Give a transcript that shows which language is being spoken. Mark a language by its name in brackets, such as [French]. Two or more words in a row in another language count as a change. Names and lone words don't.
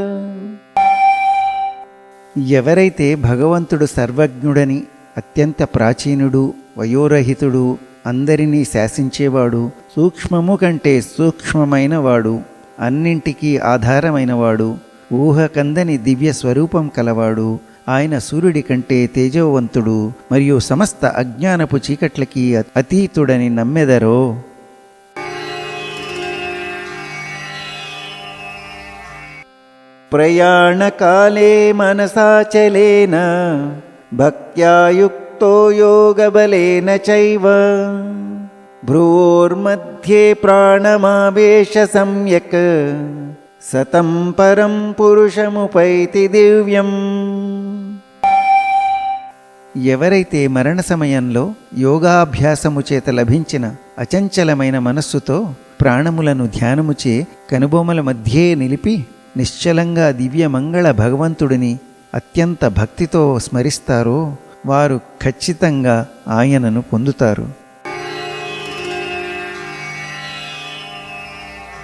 [Telugu] ఎవరైతే భగవంతుడు సర్వజ్ఞుడని, అత్యంత ప్రాచీనుడు, వయోరహితుడు, అందరినీ శాసించేవాడు, సూక్ష్మము కంటే సూక్ష్మమైన వాడు, అన్నింటికీ ఆధారమైనవాడు, ఊహకందని దివ్య స్వరూపం కలవాడు, ఆయన సూర్యుడి కంటే తేజోవంతుడు మరియు సమస్త అజ్ఞానపు చీకట్లకి అతీతుడని నమ్మెదరో. [Sanskrit] ప్రయాణకాలే మనసాచలేన భక్త్యా యుక్తో యోగబలేన చైవ భ్రువోర్మధ్యే ప్రాణమావేశ సమ్యక్ సతం పరం పురుషముపైతి దివ్యం. [Telugu] ఎవరైతే మరణ సమయంలో యోగాభ్యాసము చేత లభించిన అచంచలమైన మనస్సుతో ప్రాణములను ధ్యానముచే కనుబొమల మధ్యే నిలిపి నిశ్చలంగా దివ్యమంగళ భగవంతుడిని అత్యంత భక్తితో స్మరిస్తారో వారు ఖచ్చితంగా ఆయనను పొందుతారు.